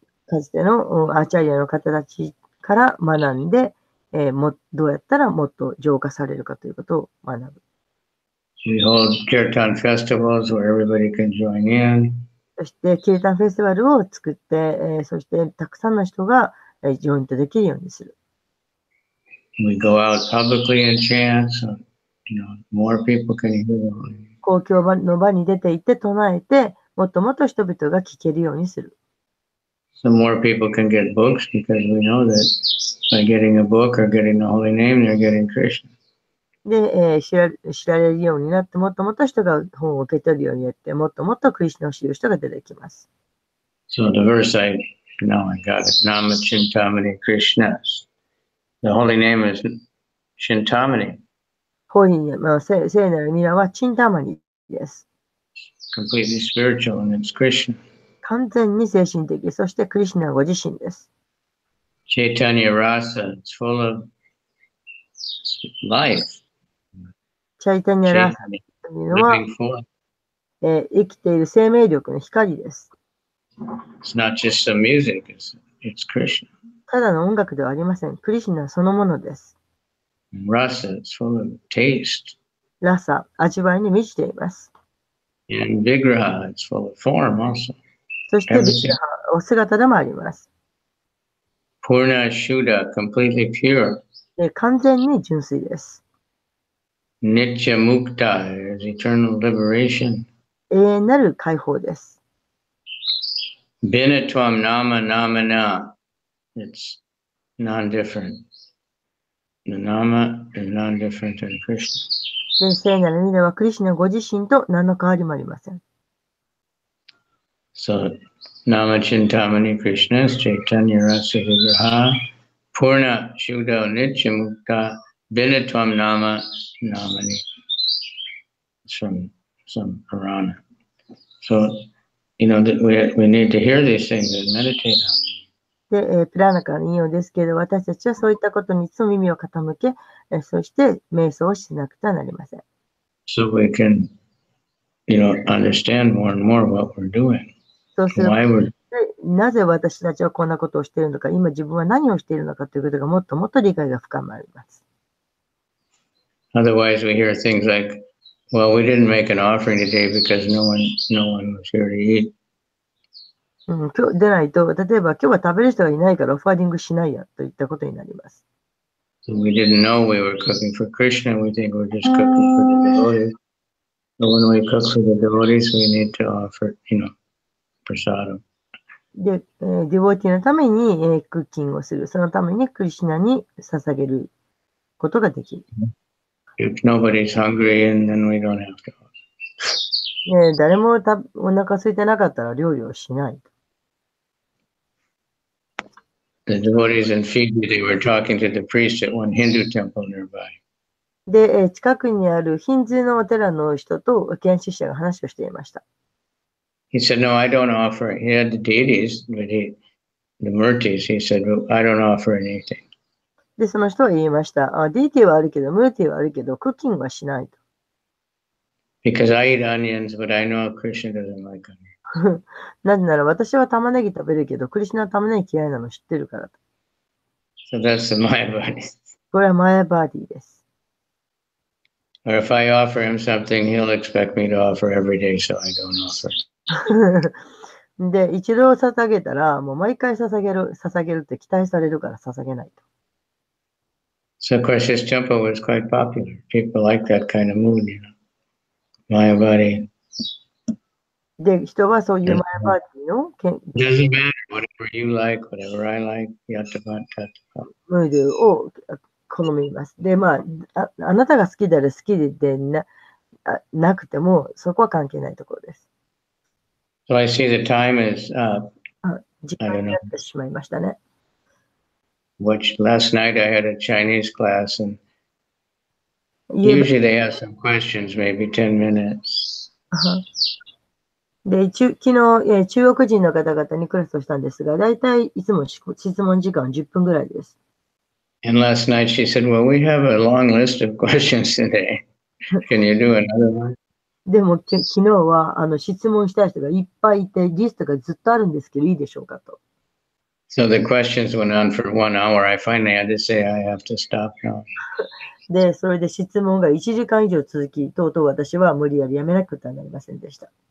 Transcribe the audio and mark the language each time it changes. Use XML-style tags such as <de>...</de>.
<ja>かつてのアーチャリアの方たちから学んで、どうやったらもっと浄化されるかということを学ぶ。</ja> <en>We hold kirtan festivals where everybody can join in.</en> <ja>そして、キルタンフェスティバルを作って、そしてたくさんの人がジョイントできるようにする。</ja> <en>We go out publicly and chant, so more people can hear the Holy Name.</en> <ja>公共の場に出て行って唱えて、もっともっと人々が聞けるようにする。</ja> <en>So more people can get books because we know that by getting a book or getting the holy name, they're getting Krishna.</en> <ja>で、知られるようになって、もっともっと人が本を受け取るようになって、もっともっとクリシュナを知る人が出てきます。</ja> <en>So the verse now I got it.</en> <sa>Nama Chintamani Krishna.</sa> <en>The holy name is Chintamani.</en> <ja>ホーリー、聖なる皆はチンタマニです。</ja> <en>Completely spiritual, and it's Krishna.</en> <ja>完全に精神的、そしてクリシュナご自身です。</ja> <en>Chaitanya Rasa, it's full of life.</en> <ja>チャイタニャラーサというのは、</ja> <en>Living forth.</en> <ja>生きている生命力の光です。</ja> <en>It's not just some music, it's Krishna.</en> <ja>ただの音楽ではありません。クリシュナそのものです。</ja> <en>Rasa, it's full of taste.</en> <ja>ラサ、味わいに満ちています。</ja> <en>And Vigraha, it's full of form also.</en> <ja>そしてビグラハ、お姿でもあります。</ja> <en>Purna Shuddha, completely pure.</en> <ja>完全に純粋です。</ja> <en>Nitya Mukta, there's eternal liberation.</en> <ja>永遠なる解放です。</ja> <sa>Binatvam Nama Namana,</sa> <en>it's non-different. The Nama is non-different than Krishna.</en> <ja>で、聖なる皆はクリシュナご自身と何の変わりもありません。</ja> <sa>So, Nama Chintamani Krishna, Chaitanya Rasa Vigraha, Purna Shuddha Nitya Mukta, Binatvam Nama Namani.</sa> <en>It's from some Purana. So, we need to hear these things and meditate on them.</en> <ja>で、プラーナからの引用ですけど、私たちはそういったことにいつも耳を傾け、そして瞑想をしなくてはなりません。</ja> <en>So we can, understand more and more what we're doing.</en> <ja>そうする</ja> <en>Why we're</en> <ja>なぜ私たちはこんなことをしているのか、今自分は何をしているのかということがもっともっと理解が深まります。</ja> <en>Otherwise, we hear things like, well, we didn't make an offering today because no one was here to eat.</en> <ja>今日出ないと、例えば今日は食べる人がいないからオファリングしないやといったことになります。</ja> <en>So we didn't know we were cooking for Krishna. We think we're just cooking for the devotees. But when we cook for the devotees, we need to offer, prasadam.</en> <ja>で、ディボーティのために、クッキングをする。そのためにクリシュナに捧げることができる。</ja> <en>If nobody's hungry, and then we don't have to.</en> <ja>誰もお腹空いてなかったら料理をしない。</ja> <en>The devotees in Fiji, they were talking to the priest at one Hindu temple nearby.</en> <ja>で、近くにあるヒンズーのお寺の人と研修者が話をしていました。</ja> <en>He said, no, I don't offer. He had the deities, but the murtis, he said, well, I don't offer anything.</en> <ja>で、その人は言いました。ディーティはあるけど、ムーティはあるけど、クッキングはしないと。</ja> <en>Because I eat onions, but I know Krishna doesn't like onions.</en> <ja>なぜなら私は玉ねぎ食べるけど、クリシュナは玉ねぎ嫌いなの知ってるからと。</ja> <en>So that's the Mayavadi.</en> <ja>これはマヤバーディです。</ja> <en>Or if I offer him something, he'll expect me to offer every day, so I don't offer.</en> <ja>で、一度捧げたら、もう毎回捧げるって期待されるから捧げないと。</ja> <en>So of course his temple was quite popular. People like that kind of mood, Mayavadi.</en> <ja>で、人はそういうマヤバーディの</ja> <en>Doesn't matter, whatever you like, whatever I like,</en> <sa>yattavat tattva.</sa> <ja>ムードを好みます。で、あなたが好きである好きでなくても、そこは関係ないところです。</ja> <en>So I see the time is up.</en> <ja>時間になってしまいましたね。</ja> <en>Last night I had a Chinese class, and usually they have some questions, maybe 10 minutes.</en> <ja>で、昨日、中国人の方々にクラスをしたんですが、だいたいいつも質問時間10分ぐらいです。</ja> <en>And last night she said, well, we have a long list of questions today. Can you do another one?</en> <ja>でも、昨日は、質問したい人がいっぱいいて、リストがずっとあるんですけど、いいでしょうかと。</ja> <en>So the questions went on for 1 hour. I finally had to say, I have to stop now.</en> <ja>で、それで質問が1時間以上続き、とうとう私は無理やりやめなくてはなりませんでした。</ja>